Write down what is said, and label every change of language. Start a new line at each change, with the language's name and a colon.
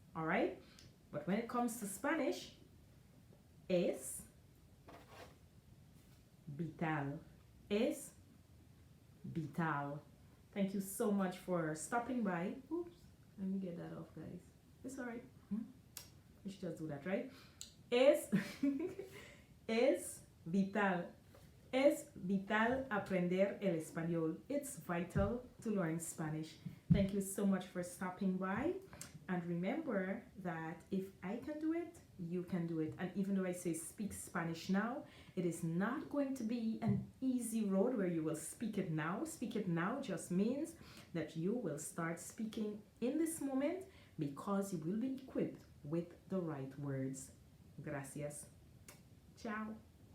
English: All right? But when it comes to Spanish,
Spanish: es vital. Es vital.
English: Thank you so much for stopping by. Oops, let me get that off, guys. It's all right. We should just do that, right?
Spanish: Es, es vital. Es vital aprender el español.
English: It's vital to learn Spanish. Thank you so much for stopping by. And remember that if I can do it, you can do it. And even though I say speak Spanish now, it is not going to be an easy road where you will speak it now. Speak it now just means that you will start speaking in this moment because you will be equipped with the right words.
Spanish: Gracias.
English: Ciao.